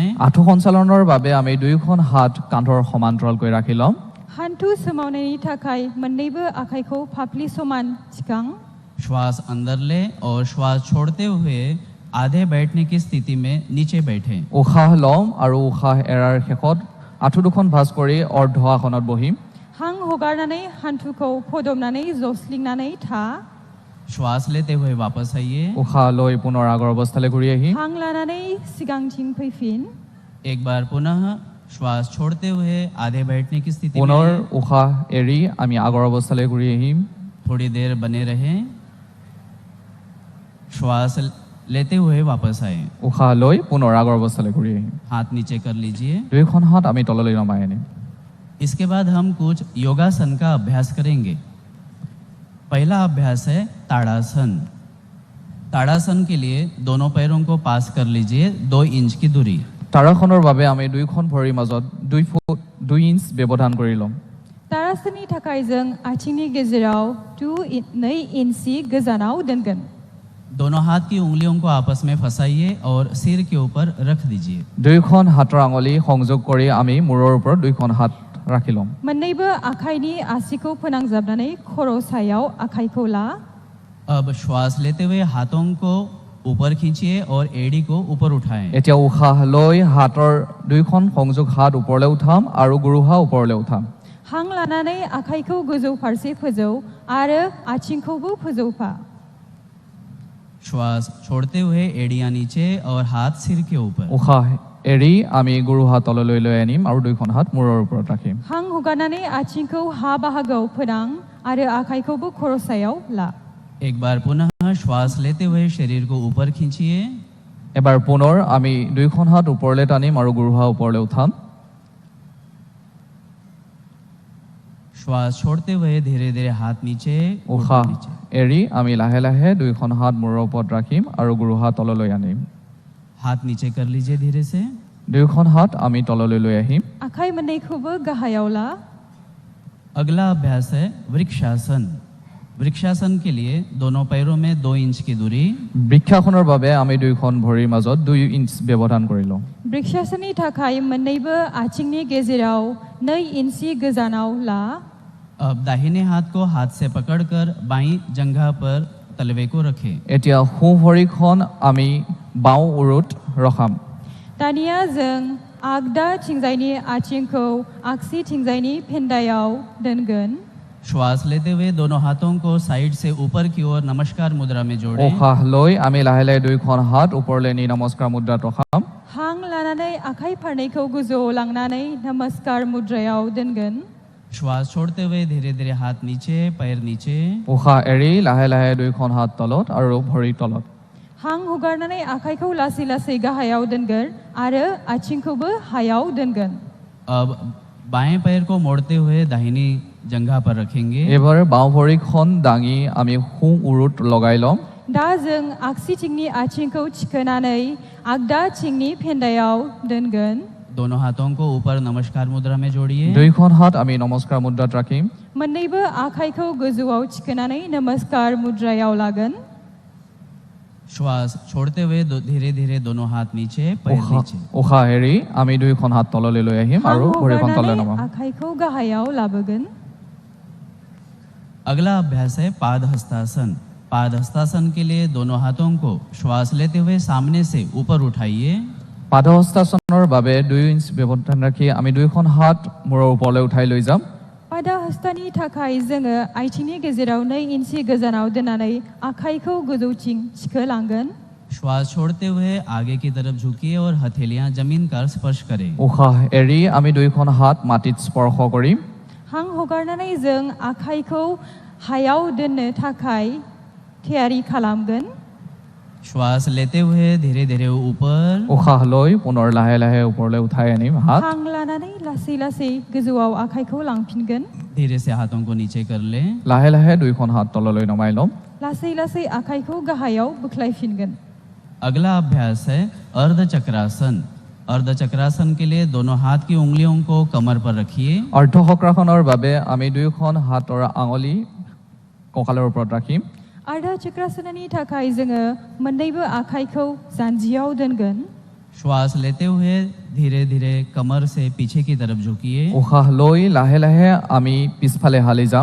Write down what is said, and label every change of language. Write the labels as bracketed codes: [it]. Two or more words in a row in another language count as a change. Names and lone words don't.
[as] আঁঠু সঞ্চালনৰ বাবে আমি দুয়োখন হাত কান্ধৰ সমান্তৰালকৈ ৰাখি ল'ম [brx] हान्थु सोमावनायनि थाखाय मोननैबो आखाइखौ फाफ्लि समान थिखां [hi] श्वास अंदर ले और श्वास छोड़ते हुए आधे बैठने की स्थिति में नीचे बैठें [as] উশাহ ল'ম আৰু উশাহ এৰাৰ শেষত আঁঠু দুখন ভাঁজ কৰি অৰ্ধ আসনত বহিম [brx] हां हगारनानै हान्थुखौ फदबनानै जस्लिंनानै था [hi] श्वास लेते हुए वापस आइए [as] উশাহ লৈ পুনৰ আগৰ অৱস্থালৈ ঘূৰি আহিম [brx] हां लानानै सिगांथिं फैफिन [hi] एक बार पुनः श्वास छोड़ते हुए आधे बैठने की स्थिति [as] পুনৰ [hi] में [as] উশাহ এৰি আমি আগৰ অৱস্থালৈ ঘূৰি আহিম [hi] थोड़ी देर बने रहें श्वास लेते हुए वापस आए [as] উশাহ লৈ পুনৰ আগৰ অৱস্থালৈ ঘূৰি আহিম [hi] हाथ नीचे कर लीजिए [as] দুয়োখন হাত আমি তললৈ নমাই আনিম [hi] इसके बाद हम कुछ योगासन का अभ्यास करेंगे पहला अभ्यास है ताड़ासन ताड़ासन के लिए दोनों पैरों को पास कर लीजिए 2 इंच की दूरी। [as] তাৰাসনৰ বাবে আমি দুইখন ভৰিৰ মাজত 2 ফুট 2 ইঞ্চ ব্যৱধান কৰি ল'ম। [brx] तारासननि थाखाय जों आथिंनि गेजेराव 2 इंची गोजानाव दोनगोन। [hi] दोनों हाथ की उंगलियों को आपस में फंसाइए और सिर के ऊपर रख दीजिए। [as] দুইখন হাতৰ আঙুলি সংযোগ কৰি আমি মূৰৰ ওপৰত দুইখন হাত ৰাখি ল'ম। [brx] मोन्नैबो आखाइनि आसिखौ फोनांजाबनानै खर' सायाव आखाइखौ ला। [hi] अब श्वास लेते हुए हाथों को ऊपर खींचिए और एड़ी को ऊपर उठाएं। [as] এতিয়া উশাহ লৈ হাতৰ দুইখন সংযোগ হাত ওপৰলৈ উঠাম আৰু গুৰুহা ওপৰলৈ উঠাম। [brx] हां लानानै आखाइखौ गोजौ फारसे फोजौ आरो आथिंखौबो फोजौफा। [hi] श्वास छोड़ते हुए एड़ियां नीचे और हाथ सिर के ऊपर। [as] উশাহ এৰি আমি গুৰুহা তললৈ লৈ আনিম আৰু দুইখন হাত মূৰৰ ওপৰত ৰাখিম। [brx] हां हगारनानै आथिंखौ हा बाहागोआव फोनां आरो आखाइखौबो खर' सायाव ला। [hi] एक बार पुनः श्वास लेते हुए शरीर को ऊपर खींचिए। [as] এবাৰ পুনৰ আমি দুইখন হাত ওপৰলৈ টানিম আৰু গুৰুহা ওপৰলৈ উঠাম। [hi] श्वास छोड़ते हुए धीरे धीरे हाथ नीचे, [as] উশাহ [hi] घुटने नीचे। [as] এৰি আমি লাহে লাহে দুইখন হাত মূৰৰ ওপৰত ৰাখিম আৰু গুৰুহা তললৈ আনিম। [hi] हाथ नीचे कर लीजिए धीरे से। [as] দুইখন হাত আমি তললৈ লৈ আহিম। [brx] आखाइ मोन्नैखौबो गाहायाव ला। [hi] अगला अभ्यास है वृक्षासन। वृक्षासन के लिए दोनों पैरों में 2 इंच की दूरी। [as] বৃক্ষাসনৰ বাবে আমি দুইখন ভৰিৰ মাজত 2 ইঞ্চ ব্যৱধান কৰি লওঁ। [brx] वृक्षासननि थाखाय मोन्नैबो आथिंनि गेजेराव 2 इंची गोजानाव ला। [hi] अब दाहिने हाथ को हाथ से पकड़कर बाईं जंघा पर तलवे को रखें। [as] এতিয়া সোঁ ভৰিখন আমি বাওঁ উৰুত ৰখাম। [brx] दानिया जों आगदा थिंजायनि आथिंखौ आगसि थिंजायनि फेन्दायाव दोनगोन। [hi] श्वास लेते हुए दोनों हाथों को साइड से ऊपर की ओर नमस्कार मुद्रा में जोड़ें। [as] উশাহ লৈ আমি লাহে লাহে দুইখন হাত ওপৰলৈ নি নমস্কাৰ মুদ্ৰাত ৰখাম। [brx] हां लानानै आखाइ फारनैखौ गोजौआव लांनानै नमस्कार मुद्रायाव दोनगोन। [hi] श्वास छोड़ते हुए धीरे धीरे हाथ नीचे, पैर नीचे। [as] উশাহ এৰি লাহে লাহে দুইখন হাত তলত আৰু ভৰি তলত। [brx] हां हगारनानै आखाइखौ लासै लासै गाहायाव दोनगोन आरो आथिंखौबो हायाव दोनगोन। [hi] अब बाएं पैर को मोड़ते हुए दाहिनी जंघा पर रखेंगे। [as] এইবাৰ বাওঁ ভৰিখন দাঙি আমি সোঁ উৰুত লগাই ল'ম। [brx] दा जों आगसिथिंनि आथिंखौ थिखोनानै आगदा थिंनि फेन्दायाव दोनगोन। [hi] दोनों हाथों को ऊपर नमस्कार मुद्रा में जोड़िए। [as] দুইখন হাত আমি নমস্কাৰ মুদ্ৰাত ৰাখিম। [brx] मोन्नैबो आखाइखौ गोजौआव थिखोनानै नमस्कार मुद्रायाव लागोन। [hi] श्वास छोड़ते हुए धीरे धीरे दोनों हाथ नीचे, पैर नीचे। [as] উশাহ এৰি আমি দুইখন হাত তললৈ লৈ আহিম [brx] हां [as] আৰু ভৰিখন তললৈ [brx] हगारनानै [as] নমাম। [brx] आखाइखौ गाहायाव लाबोगोन। [hi] अगला अभ्यास है पाद हस्तासन। पाद हस्तासन के लिए दोनों हाथों को श्वास लेते हुए सामने से ऊपर उठाइए। [as] পাদহস্তাসনৰ বাবে 2 ইঞ্চ ব্যৱধান ৰাখি আমি দুইখন হাত মূৰৰ ওপৰলৈ উঠাই লৈ যাম। [brx] पादा हस्तानि थाखाय जोङो आथिंनि गेजेराव 2 इंची गोजानाव दोननानै आखाइखौ गोजौथिं थिखोलांगोन। [hi] श्वास छोड़ते हुए आगे की तरफ झुकिए और हथेलियां जमीन का स्पर्श करें। [as] উশাহ এৰি আমি দুইখন হাত মাটিত স্পৰ্শ কৰিম। [brx] हां हगारनानै जों आखाइखौ हायाव दोननो थाखाय थियारि खालामगोन। [hi] श्वास लेते हुए धीरे धीरे ऊपर। [as] উশাহ লৈ পুনৰ লাহে লাহে ওপৰলৈ উঠাই আনিম হাত। [brx] हां लानानै लासै लासै गोजौआव आखाइखौ लांफिनगोन। [hi] धीरे से हाथों को नीचे कर लें। [as] লাহে লাহে দুইখন হাত তললৈ নমাই ল'ম। [brx] लासै लासै आखाइखौ गाहायाव बोख्लायफिनगोन। [hi] अगला अभ्यास है अर्धचक्रासन। अर्धचक्रासन के लिए दोनों हाथ की उंगलियों को कमर पर रखिए। [as] অৰ্ধচক্ৰাসনৰ বাবে আমি দুইখন হাতৰ আঙুলি কঁকালৰ ওপৰত ৰাখিম। [brx] आर्धा चक्रासननि थाखाय जोङो मोन्नैबो आखाइखौ जानजियाव दोनगोन। [hi] श्वास लेते हुए धीरे धीरे कमर से पीछे की तरफ झुकिए। [as] উশাহ লৈ লাহে লাহে আমি পিছফালে হালি যাম।